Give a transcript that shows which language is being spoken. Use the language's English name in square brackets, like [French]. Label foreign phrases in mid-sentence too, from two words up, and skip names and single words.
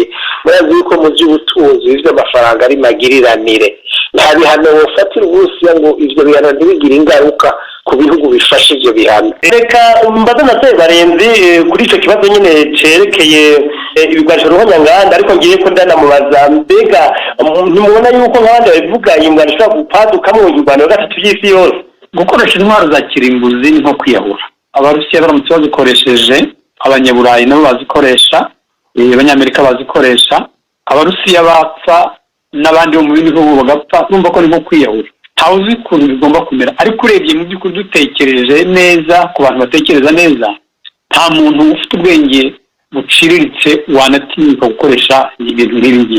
[Rundi] Murazi yuko mu by'ubutunzi by'amafaranga ari magiriranire, nta bihano wofatira Uburusiya ngo ivyo bihano ntibigire ingaruka ku bihugu bifashe ivyo bihano. Reka mbaza na Sebarenzi kuri ico kibazo nyine cerekeye ibigwanisho ruhonyanganda, ariko ngiye ko ndanamubaza mbega ntimubona yuko nk'abandi babivuga ingwano ishobora gupadukamwo ingwano ya gatatu y'isi yose? [Kinyarwanda] Gukoresha intwaro za kirimbuzi ni nko kwiyahura. Abarusiya baramutse bazikoresheje, abanyaburayi nabo bazikoresha, abanyamerika bazikoresha, abarusiya bapfa n'abandi bo mu bindi bihugu bagapfa, numva ko ni nko kwiyahura. Ntawuzi ukuntu bigomba kumera, ariko urebye mu by'ukuri dutekereje neza, ku bantu batekereza neza, nta muntu ufite ubwenge buciriritse wanatinyuka gukoresha ibintu nk'ibi ngibi.